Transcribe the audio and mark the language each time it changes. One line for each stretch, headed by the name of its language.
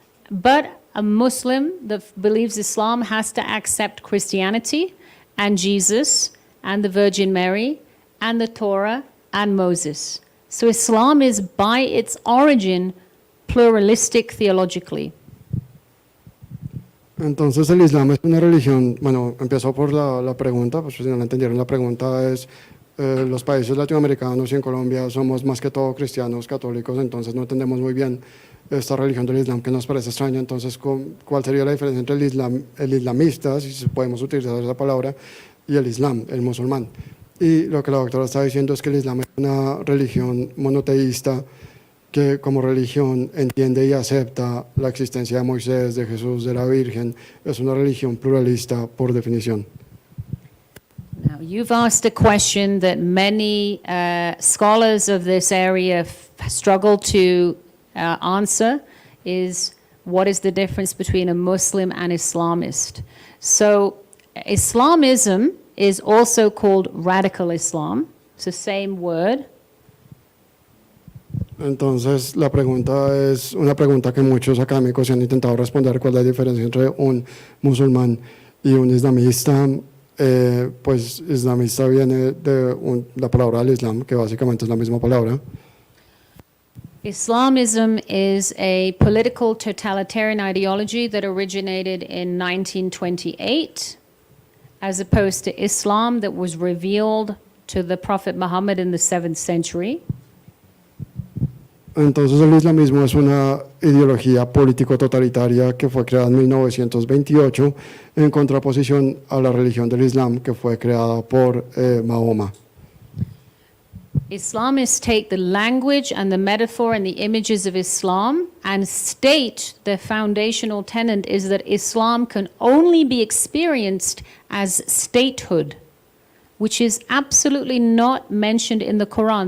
English: But a Muslim that believes Islam has to accept Christianity and Jesus and the Virgin Mary and the Torah and Moses. So Islam is by its origin pluralistic theologically.
Spanish: Entonces el Islam es una religión, bueno, empezó por la pregunta, pues si no la entendieron, la pregunta es, los países latinoamericanos y en Colombia somos más que todo cristianos, católicos, entonces no entendemos muy bien esta religión del Islam que nos parece extraña, entonces ¿cuál sería la diferencia entre el islamista, si podemos utilizar esa palabra, y el Islam, el musulmán? Y lo que la doctora está diciendo es que el Islam es una religión monoteísta que como religión entiende y acepta la existencia de Moisés, de Jesús, de la Virgen. Es una religión pluralista por definición.
English: Now, you've asked a question that many scholars of this area struggle to answer, is what is the difference between a Muslim and Islamist? So Islamism is also called radical Islam. It's the same word.
Spanish: Entonces, la pregunta es una pregunta que muchos académicos han intentado responder, ¿cuál es la diferencia entre un musulmán y un islamista? Pues islamista viene de la palabra del Islam, que básicamente es la misma palabra.
English: Islamism is a political totalitarian ideology that originated in 1928, as opposed to Islam that was revealed to the Prophet Muhammad in the 7th century.
Spanish: Entonces el islamismo es una ideología político-totalitaria que fue creada en 1928 en contraposición a la religión del Islam que fue creada por Mahoma.
English: Islamists take the language and the metaphor and the images of Islam and state the foundational tenet is that Islam can only be experienced as statehood, which is absolutely not mentioned in the Quran.